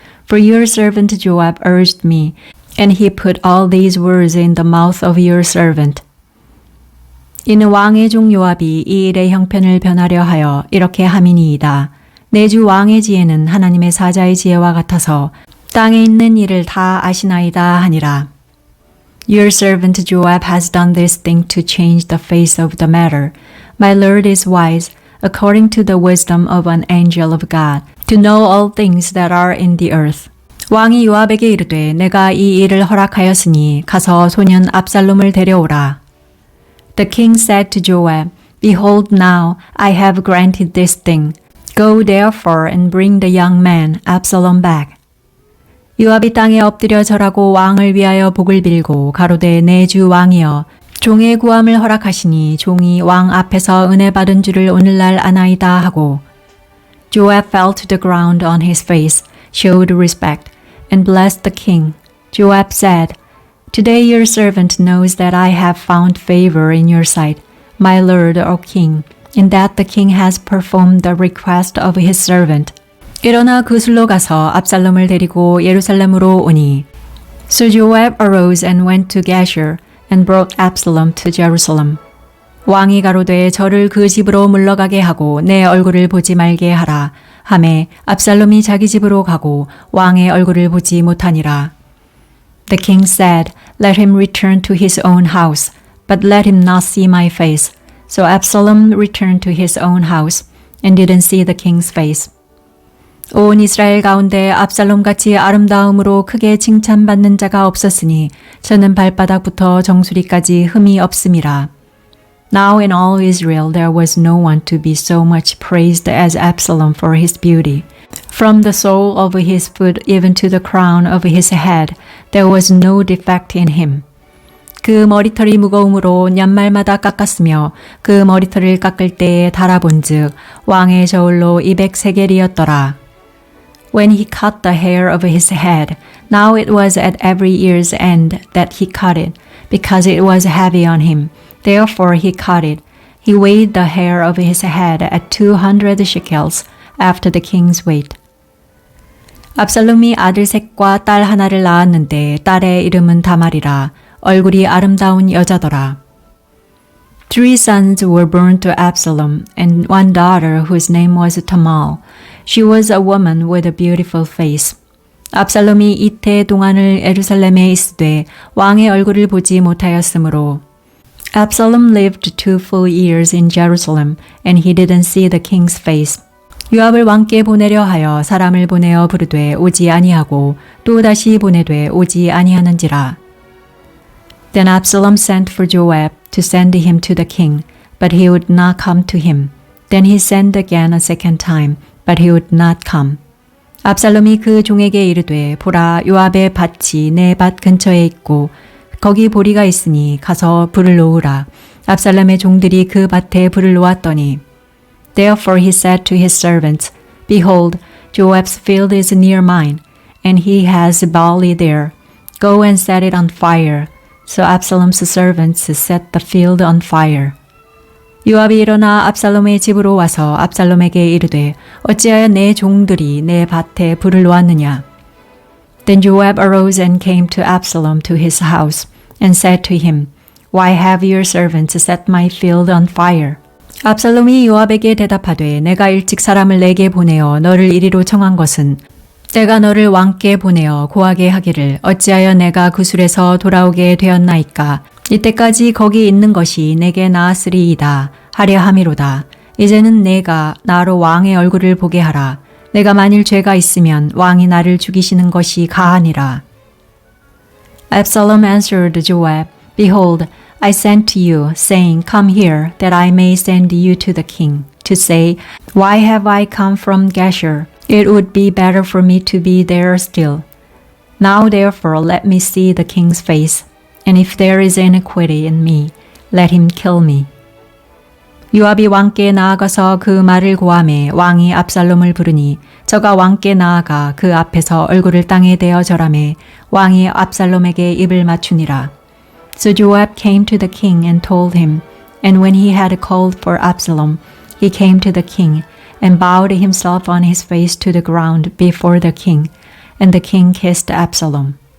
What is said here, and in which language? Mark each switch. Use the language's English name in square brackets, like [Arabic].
[English] For your servant Joab urged me, and he put all these words in the mouth of your servant. [Korean] 이는 왕의 종 요압이 이 일의 형편을 변하려 하여 이렇게 함이니이다. 내 주 왕의 지혜는 하나님의 사자의 지혜와 같아서 땅에 있는 일을 다 아시나이다 하니라. [English] Your servant Joab has done this thing to change the face of the matter. My lord is wise, according to the wisdom of an angel of God, to know all things that are in the earth. [Korean] 왕이 요압에게 이르되 내가 이 일을 허락하였으니 가서 소년 압살롬을 데려오라. [English] The king said to Joab, Behold now, I have granted this thing. Go therefore and bring the young man Absalom back. [Korean] 요압이 땅에 엎드려 절하고 왕을 위하여 복을 빌고 가로되 내 주 왕이여 종의 구함을 허락하시니 종이 왕 앞에서 은혜 받은 줄을 오늘날 아나이다 하고 [English] Joab fell to the ground on his face, showed respect, and blessed the king. Joab said, Today your servant knows that I have found favor in your sight, my lord, O king, in that the king has performed the request of his servant. [Korean] 일어나 그술로 가서 압살롬을 데리고 예루살렘으로 오니 [English] So Joab arose and went to Geshur and brought Absalom to Jerusalem. [Korean] 왕이 가로되 저를 그 집으로 물러가게 하고 내 얼굴을 보지 말게 하라 하매 압살롬이 자기 집으로 가고 왕의 얼굴을 보지 못하니라. [English] The king said, Let him return to his own house, but let him not see my face. So Absalom returned to his own house and didn't see the king's face. [Korean] 온 이스라엘 가운데 압살롬같이 아름다움으로 크게 칭찬받는 자가 없었으니 저는 발바닥부터 정수리까지 흠이 없음이라. [English] Now in all Israel there was no one to be so much praised as Absalom for his beauty. From the sole of his foot even to the crown of his head, there was no defect in him. [Korean] 그 머리털이 무거움으로 년말마다 깎았으며 그 머리털을 깎을 때에 달아본즉 왕의 저울로 200세겔이었더라. [English] When he cut the hair of his head, now it was at every year's end that he cut it, because it was heavy on him. Therefore he cut it. He weighed the hair of his head at 200 shekels, after the king's weight. [Korean] 압살롬이 아들 셋과 딸 하나를 낳았는데 딸의 이름은 다말이라 얼굴이 아름다운 여자더라. [English] 3 sons were born to Absalom, and one daughter whose name was Tamar. She was a woman with a beautiful face. [Korean] 압살롬이 이태 동안을 예루살렘에 있으되 왕의 얼굴을 보지 못하였으므로 [English] Absalom lived 2 full years in Jerusalem, and he didn't see the king's face. [Korean] 요압을 왕께 보내려 하여 사람을 보내어 부르되 오지 아니하고 또 다시 보내되 오지 아니하는지라. [English] Then Absalom sent for Joab to send him to the king, but he would not come to him. Then he sent again a second time, but he would not come. [Korean] 압살롬이 그 종에게 이르되 보라 요압의 밭이 내 밭 근처에 있고 거기 보리가 있으니 가서 불을 놓으라. 압살롬의 종들이 그 밭에 불을 놓았더니 [English] Therefore he said to his servants, Behold, Joab's field is near mine, and he has barley there. Go and set it on fire. So Absalom's servants set the field on fire. [Korean] 요압이 일어나 압살롬의 집으로 와서 압살롬에게 이르되 어찌하여 내 종들이 내 밭에 불을 놓았느냐. [English] Then Joab arose and came to Absalom to his house, and said to him, Why have your servants set my field on fire? [Korean] 압살롬이 요압에게 대답하되 내가 일찍 사람을 내게 보내어 너를 이리로 청한 것은 내가 너를 왕께 보내어 고하게 하기를 어찌하여 내가 구술에서 돌아오게 되었나이까. 이때까지 거기 있는 것이 내게 나았으리이다 하려 함이로다. 이제는 내가 나로 왕의 얼굴을 보게 하라. 내가 만일 죄가 있으면 왕이 나를 죽이시는 것이 가하니라. [English] Absalom answered Joab, Behold, I sent to you, saying, Come here, that I may send you to the king, to say, Why have I come from Geshur? It would be better for me to be there still. Now therefore let me see the king's face, and if there is iniquity in me, let him kill me. [Korean] 요압이 왕께 나아가서 그 말을 고하매 왕이 압살롬을 부르니 저가 왕께 나아가 그 앞에서 얼굴을 땅에 대어 절하매 왕이 압살롬에게 입을 맞추니라. [English] So Joab came to the king and told him, and when he had called for Absalom, he came to the king and bowed himself on his face to the ground before the king, and the king kissed Absalom.